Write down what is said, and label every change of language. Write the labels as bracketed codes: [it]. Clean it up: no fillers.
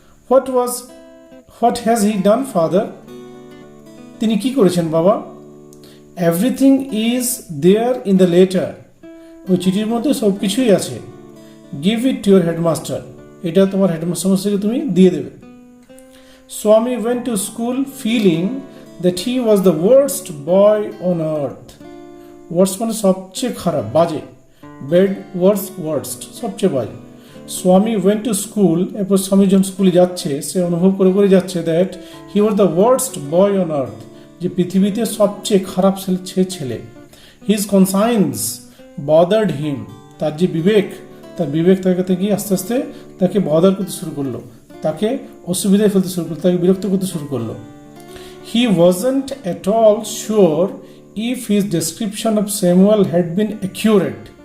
[en] What has he done father? [bn] তিনি কি করেছেন বাবা? [en] Everything is there in the letter. [bn] ওই চিঠির মধ্যে সব কিছুই আছে। [en] give it to your headmaster, [bn] এটা তোমার হেডমাস্টারকে তুমি দিয়ে দেবে। [en] Swami went to school feeling that he was the worst boy on earth. [bn] Worst মানে সবচেয়ে খারাপ, বাজে, বেড worst সবচেয়ে বাজে। স্বামী [en] went to school, [bn] এরপর স্বামী যখন স্কুলে যাচ্ছে সে অনুভব করে যাচ্ছে [en] that he was the worst boy on earth, [bn] যে পৃথিবীতে সবচেয়ে খারাপ ছেলে। [en] His conscience bothered him, [bn] তার যে তার বিবেক তাকে আস্তে আস্তে তাকে বদার করতে শুরু করলো, তাকে অসুবিধায় ফেলতে শুরু করলো, তাকে বিরক্ত করতে শুরু করলো। [en] He wasn't at all sure if his description of Samuel had been accurate.